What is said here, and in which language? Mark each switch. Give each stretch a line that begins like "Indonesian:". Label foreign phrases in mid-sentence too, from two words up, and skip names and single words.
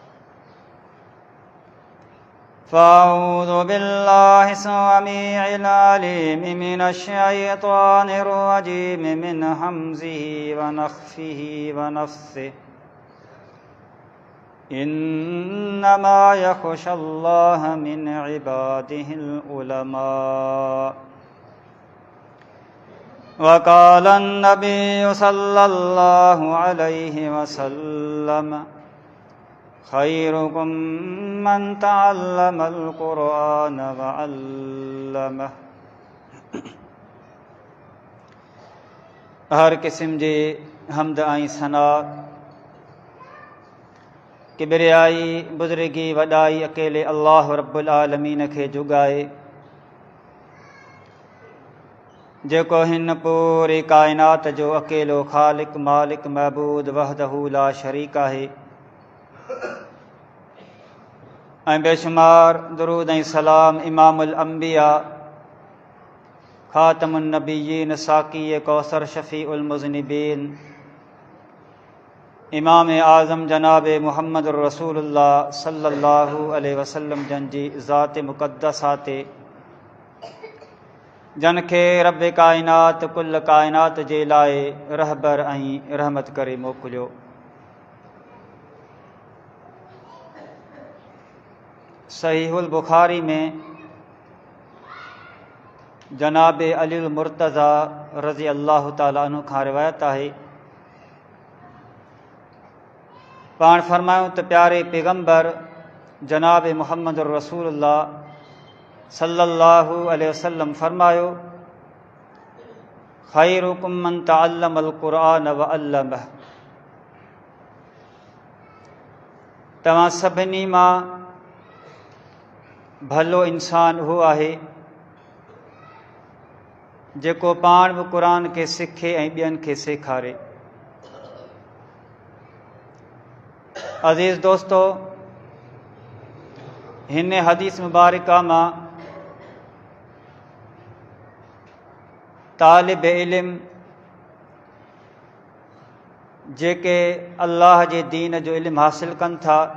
Arabic: فأعوذ بالله السميع العليم من الشيطان الرجيم من همزه ونفخه ونفثه إنما يخشى الله من عباده العلماء وقال النبي صلى الله عليه وسلم خيركم من تعلم القرآن وعلمه
Sindhi: हर किस्म जे हमद ऐं सना किबरियाई बुज़ुर्गी वॾाई अकेले अल्लाह
Arabic: رب العالمين
Sindhi: खे जुगाए जेको हिन पूरी काइनात जो अकेलो ख़ालिक मालिक महबूद
Arabic: وحده لا شريك
Sindhi: आहे ऐं बेशुमार दुरूद ऐं सलाम
Arabic: إمام الأنبياء خاتم النبيين
Sindhi: साक़ी कौसर
Arabic: شفيع المذنبين
Sindhi: इमाम आज़म जनाब मुहम्मद रसूलुल्लाह
Arabic: صلى الله عليه وسلم
Sindhi: जन जी ज़ात मुक़द्दसा ते जन खे रब काइनात कुल काइनात जे लाइ रहबर ऐं रहमत करे मोकिलियो। सहीहुल बुखारी में जनाब अलील मुर्तज़ा
Arabic: رضي الله تعالى عنه
Sindhi: खां रिवायत आहे पाण फरमायूं त प्यारे पैगम्बर जनाब मुहम्मद रसूलुल्लाह
Arabic: صلى الله عليه وسلم
Sindhi: फरमायो
Arabic: خيركم من تعلم القرآن وعلمه
Sindhi: तव्हां सभिनी मां भलो इंसान उहो आहे जेको पाण बि क़ुरान खे सिखे ऐं ॿियनि खे सेखारे। अज़ीज़ दोस्तो, हिन हदीस मुबारका मां तालिब इल्म जेके अल्लाह जे दीन जो इल्मु हासिल कनि था,